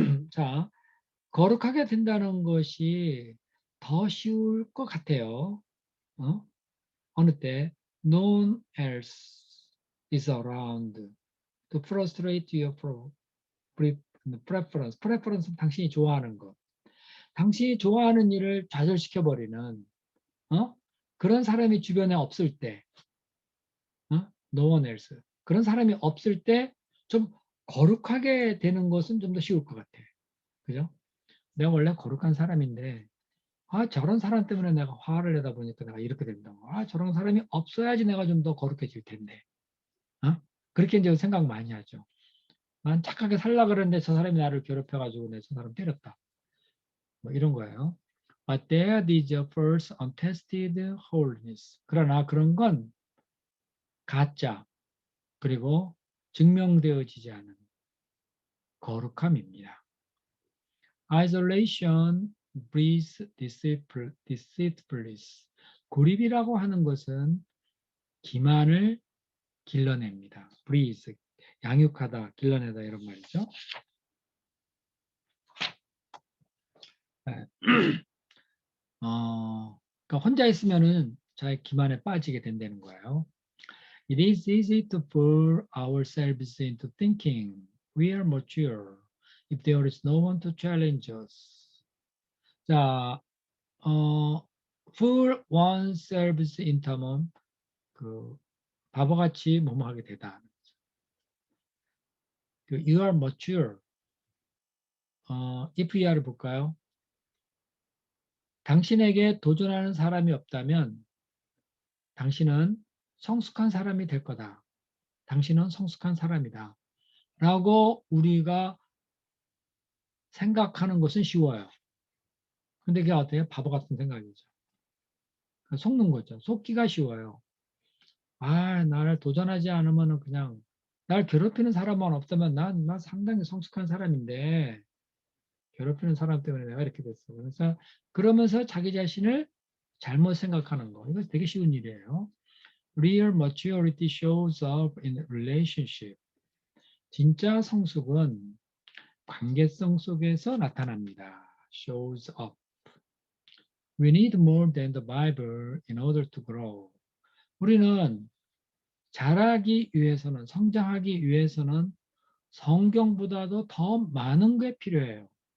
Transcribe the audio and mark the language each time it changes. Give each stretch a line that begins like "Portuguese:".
Korean: 자, 거룩하게 된다는 것이 더 쉬울 것 같아요. 어느 때
English: no one else is around to frustrate your preference.
Korean: preference는 당신이 좋아하는 것. 당신이 좋아하는 일을 좌절시켜버리는 그런 사람이 주변에 없을 때
English: no one else.
Korean: 그런 사람이 없을 때 좀 거룩하게 되는 것은 좀 더 쉬울 것 같아. 그죠? 내가 원래 거룩한 사람인데 저런 사람 때문에 내가 화를 내다 보니까 내가 이렇게 된다고. 저런 사람이 없어야지 내가 좀 더 거룩해질 텐데. 그렇게 이제 생각 많이 하죠. 난 착하게 살라 그랬는데 저 사람이 나를 괴롭혀가지고 내가 저 사람 때렸다. 뭐 이런 거예요.
English: But that is a first untested holiness.
Korean: 그러나 그런 건 가짜 그리고 증명되어지지 않은 거룩함입니다.
English: Isolation breeds deceitfulness.
Korean: 고립이라고 하는 것은 기만을 길러냅니다. breeds, 양육하다, 길러내다 이런 말이죠. 그러니까 혼자 있으면은 자기 기만에 빠지게 된다는 거예요.
English: It is easy to fool ourselves into thinking we are mature if there is no one to challenge us.
Korean: 자,
English: fool oneself into
Korean: 하면 그 바보같이 뭐뭐하게 되다.
English: You are mature. if we are
Korean: 를 볼까요? 당신에게 도전하는 사람이 없다면 당신은 성숙한 사람이 될 거다. 당신은 성숙한 사람이다. 라고 우리가 생각하는 것은 쉬워요. 근데 그게 어때요? 바보 같은 생각이죠. 속는 거죠. 속기가 쉬워요. 아, 나를 도전하지 않으면 그냥 날 괴롭히는 사람만 없다면 난 상당히 성숙한 사람인데 괴롭히는 사람 때문에 내가 이렇게 됐어. 그래서 그러면서 자기 자신을 잘못 생각하는 거. 이거 되게 쉬운 일이에요.
English: Real maturity shows up in relationship.
Korean: 진짜 성숙은 관계성 속에서 나타납니다.
English: Shows up. We need more than the Bible in order to grow.
Korean: 우리는 자라기 위해서는, 성장하기 위해서는 성경보다도 더 많은 게 필요해요.